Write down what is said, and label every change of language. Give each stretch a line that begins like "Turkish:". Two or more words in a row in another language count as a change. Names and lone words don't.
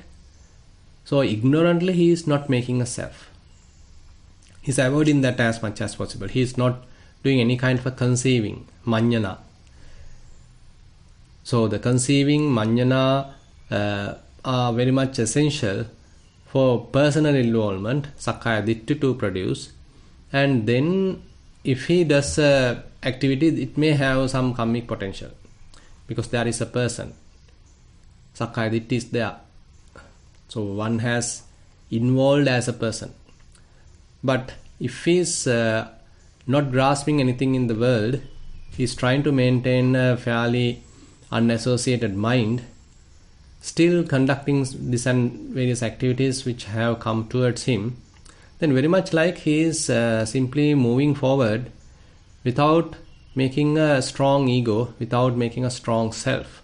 English: So ignorantly, he is not making a self. He is avoiding that as much as possible. He is not doing any kind of a conceiving, manjana. So the conceiving, manjana are very much essential for personal involvement,
Pali: sakkaya ditthi
English: to produce. And then if he does activity, it may have some karmic potential because there is a person.
Pali: Sakkaya ditthi
English: is there. So one has involved as a person. But if he is not grasping anything in the world, he is trying to maintain a fairly unassociated mind, still conducting this and various activities which have come towards him, then very much like he is simply moving forward without making a strong ego, without making a strong self.